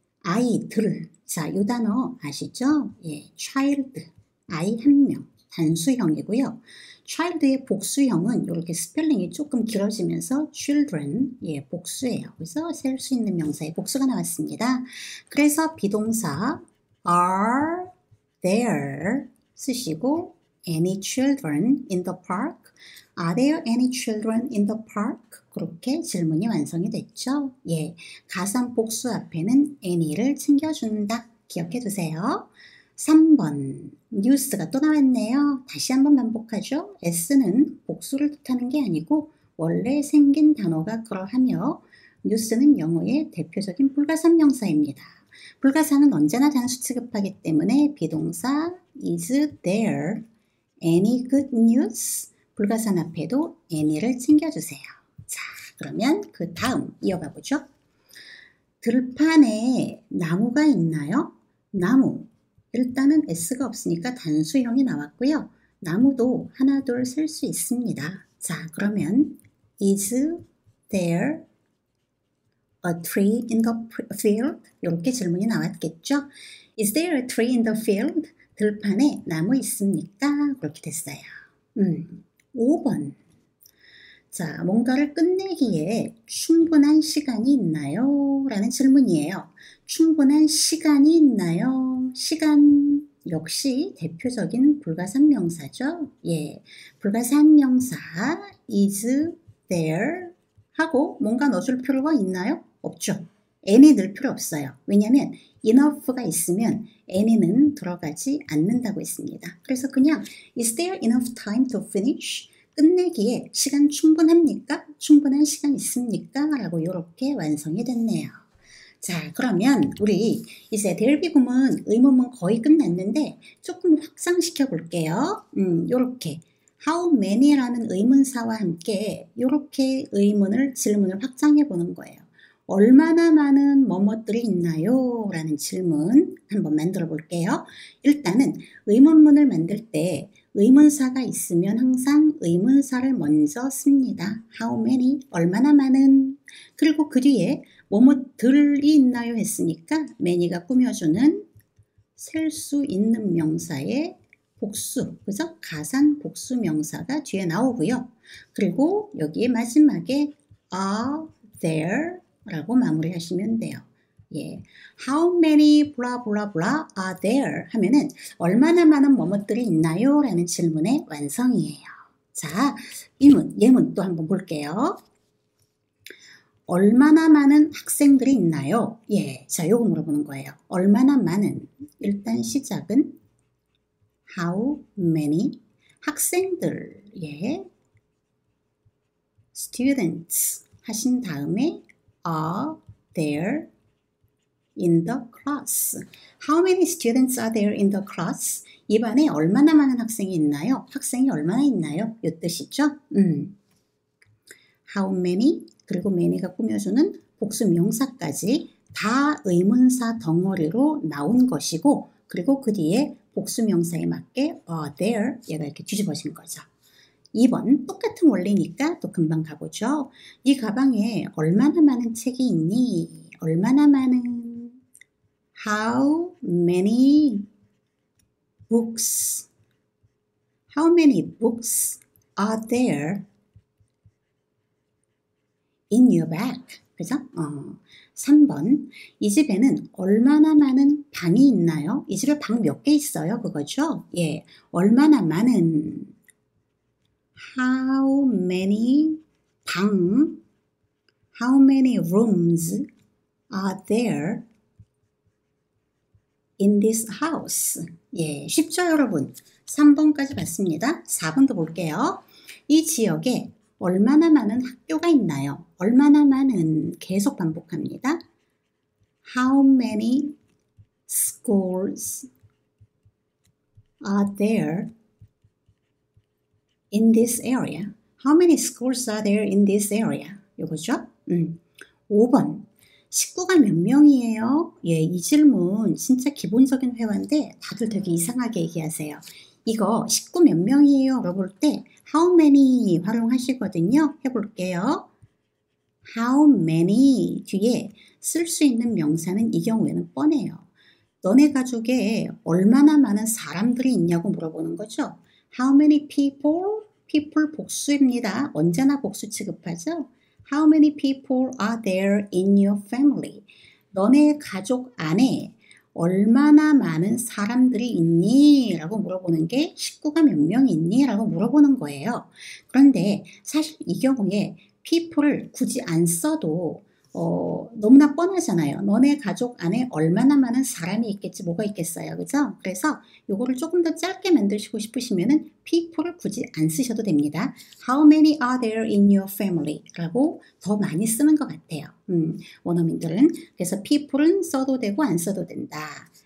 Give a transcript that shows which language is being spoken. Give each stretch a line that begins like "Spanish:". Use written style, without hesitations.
Korean: 아이들. 자, 이 단어 아시죠? 예, child. 아이 한 명. 단수형이고요. child의 복수형은 이렇게 스펠링이 조금 길어지면서 children, 예, 복수예요. 그래서 셀 수 있는 명사의 복수가 나왔습니다. 그래서 비동사
English: are there
Korean: 쓰시고
English: any children in the park? Are there any children in the park?
Korean: 그렇게 질문이 완성이 됐죠. 예, 가상 복수 앞에는 any를 챙겨준다. 기억해 두세요. 3번 뉴스가 또 나왔네요. 다시 한번 반복하죠. S는 복수를 뜻하는 게 아니고 원래 생긴 단어가 그러하며 뉴스는 영어의 대표적인 불가산 명사입니다. 불가사는 언제나 단수 취급하기 때문에 비동사
English: is there any good news?
Korean: 불가산 앞에도 any를 챙겨주세요. 자, 그러면 그 다음 이어가 보죠. 들판에 나무가 있나요? 나무. 일단은 S가 없으니까 단수형이 나왔고요. 나무도 하나 둘 셀 수 있습니다. 자, 그러면
English: is there a tree in the field?
Korean: 이렇게 질문이 나왔겠죠.
English: Is there a tree in the field?
Korean: 들판에 나무 있습니까? 그렇게 됐어요. 5번. 자, 뭔가를 끝내기에 충분한 시간이 있나요? 라는 질문이에요. 충분한 시간이 있나요? 시간 역시 대표적인 불가산 명사죠. 예, 불가산 명사 is there 하고 뭔가 넣어줄 필요가 있나요? 없죠. any 넣을 필요 없어요. 왜냐하면 enough가 있으면 any는 들어가지 않는다고 했습니다. 그래서 그냥
English: is there enough time to finish?
Korean: 끝내기에 시간 충분합니까? 충분한 시간 있습니까? 라고 이렇게 완성이 됐네요. 자, 그러면 우리 이제 there 구문 의문문 거의 끝났는데 조금 확장시켜 볼게요. 요렇게 how many라는 의문사와 함께 이렇게 질문을 확장해 보는 거예요. 얼마나 많은 뭐뭐들이 있나요? 라는 질문 한번 만들어 볼게요. 일단은 의문문을 만들 때 의문사가 있으면 항상 의문사를 먼저 씁니다.
English: How many?
Korean: 얼마나 많은? 그리고 그 뒤에 뭐뭐들이 있나요? 했으니까 many가 꾸며주는 셀 수 있는 명사의 복수, 그죠? 가산 복수 명사가 뒤에 나오고요. 그리고 여기에 마지막에 are there 라고 마무리하시면 돼요.
English: 예, how many blah blah blah are there
Korean: 하면은 얼마나 많은 뭐뭐들이 있나요? 라는 질문의 완성이에요. 자, 예문 또 한번 볼게요. 얼마나 많은 학생들이 있나요? 예, 자, 요거 물어보는 거예요. 얼마나 많은, 일단 시작은 how many 학생들, 예, students 하신 다음에
English: are there in the class. How many students are there in the class?
Korean: 이 반에 얼마나 많은 학생이 있나요? 학생이 얼마나 있나요? 이 뜻이죠? How many? 그리고 many가 꾸며주는 복수 명사까지 다 의문사 덩어리로 나온 것이고, 그리고 그 뒤에 복수 명사에 맞게 are there 얘가 이렇게 뒤집어진 거죠. 2번 똑같은 원리니까 또 금방 가보죠. 이 가방에 얼마나 많은 책이 있니? 얼마나 많은
English: How many books? How many books are there in your bag?
Korean: 그죠? 3번 이 집에는 얼마나 많은 방이 있나요? 이 집에 방 몇 개 있어요? 그거죠? 예, 얼마나 많은
English: How many 방 How many rooms are there in this house?
Korean: 예, 쉽죠 여러분? 3번까지 봤습니다. 4번도 볼게요. 이 지역에 얼마나 많은 학교가 있나요? 얼마나 많은 계속 반복합니다.
English: How many schools are there in this area? How many schools are there in this area?
Korean: 요거죠? 5번 식구가 몇 명이에요? 예, 이 질문 진짜 기본적인 회화인데 다들 되게 이상하게 얘기하세요. 이거 식구 몇 명이에요? 물어볼 때 how many 활용하시거든요. 해볼게요. how many 뒤에 쓸 수 있는 명사는 이 경우에는 뻔해요. 너네 가족에 얼마나 많은 사람들이 있냐고 물어보는 거죠.
English: How many people? people
Korean: 복수입니다. 언제나 복수 취급하죠.
English: How many people are there in your family?
Korean: 너네 가족 안에 얼마나 많은 사람들이 있니? 라고 물어보는 게 식구가 몇 명 있니? 라고 물어보는 거예요. 그런데 사실 이 경우에 people을 굳이 안 써도 너무나 뻔하잖아요. 너네 가족 안에 얼마나 많은 사람이 있겠지 뭐가 있겠어요. 그죠? 그래서 요거를 조금 더 짧게 만드시고 싶으시면은 people을 굳이 안 쓰셔도 됩니다.
English: How many are there in your family?
Korean: 라고 더 많이 쓰는 것 같아요. 원어민들은. 그래서 people은 써도 되고 안 써도 된다.